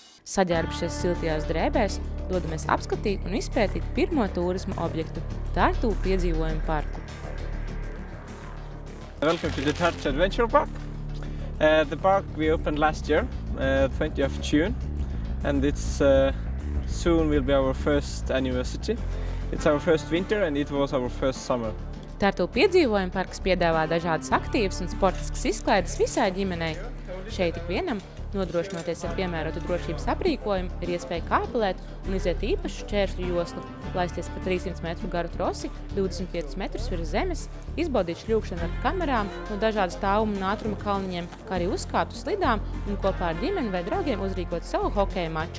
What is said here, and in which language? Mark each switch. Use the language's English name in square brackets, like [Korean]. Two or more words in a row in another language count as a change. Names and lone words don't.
[Latvian] Saģērbušies siltajās drēbēs, dodamies apskatīt un izpētīt pirmo turisma objektu – Tartu piedzīvojumu parku. [English] Welcome to the Tartu Adventure Park. The park we opened last year, 20th of June, and it's soon will be our first anniversary. It's our first winter and it was our first summer. [Latvian] Tartu piedzīvojumu parks piedāvā dažādas aktīvas un sportiskas izklaides visai ģimenei. Šeit ik vienam, nodrošinoties ar piemērotu drošības aprīkojumu, ir iespēja kāpelēt un iziet īpašu šķēršļu joslu, laisties pa 300 metru garu trosi, 25 metrus virs zemes, izbaudīt šļūkšanu ar kamerām no dažādu stāvumu un ātruma kalniņiem, kā arī uzkāpt uz slidām un kopā ar ģimeni vai draugiem uzrīkot savu hokeja maču.